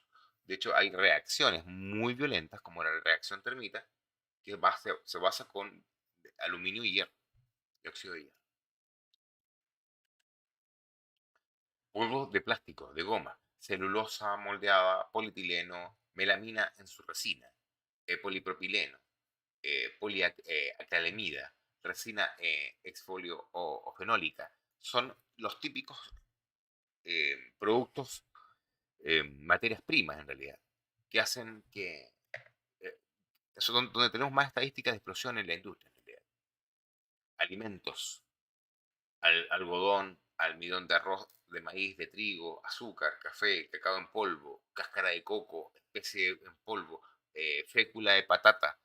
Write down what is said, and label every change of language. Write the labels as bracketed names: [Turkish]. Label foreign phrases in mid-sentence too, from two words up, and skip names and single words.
[Spanish] De hecho, hay reacciones muy violentas, como la reacción termita, que se basa con aluminio y hierro, dióxido de hierro. Polvos de plástico, de goma, celulosa moldeada, polietileno, melamina en su resina, polipropileno, poliacrylamida, resina exfolio o fenólica. Son los típicos productos, materias primas en realidad, que hacen que... eso es donde tenemos más estadísticas de explosión en la industria en realidad. Alimentos, algodón, almidón de arroz, de maíz, de trigo, azúcar, café, cacao en polvo, cáscara de coco, especie en polvo, fécula de patata.